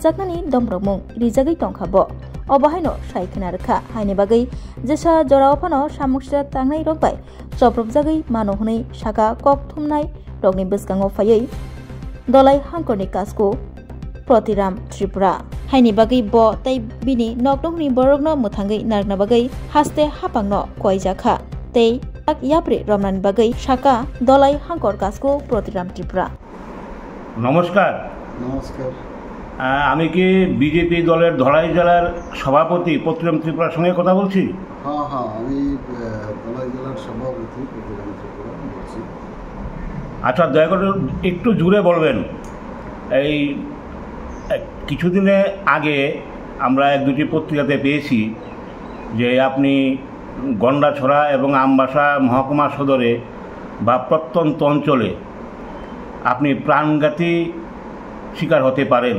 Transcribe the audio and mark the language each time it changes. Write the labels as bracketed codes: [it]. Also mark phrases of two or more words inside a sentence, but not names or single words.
[trp] jaknani domrokmung rijagai tongkhabo obahaino saikena rekha haine bagai jesa jorao phano samung sidra tangnai rok bai choprop jagai mano hunai saka kok thumnai rokni bwskango phaiui Dolai hangkorni kasko Protiram Tripura haini bagai bo tai bini noknokni borokno muthangai narkna bagai haste hapangno koijakha tei yapre romnan bagai saka Dolai hangkor kasko Protiram Tripura [bn] নমস্কার নমস্কার আমি কি বিজেপি দলের ধলাই জেলার সভাপতি প্রতিরাম ত্রিপুরার সঙ্গে কথা বলছি? হ্যাঁ আমি ধলাই জেলার সভাপতি প্রতিরাম ত্রিপুরা বলছি। আচ্ছা দয়া করে একটু জুড়ে বলবেন এই কিছুদিনে আগে আমরা এক দুটি পত্রিকাতে পেয়েছি যে আপনি গন্ডাছড়া এবং আমবাসা মহকুমা সদরে বা প্রত্যন্ত অঞ্চলে আপনি প্রাণঘাতী শিকার হতে পারেন।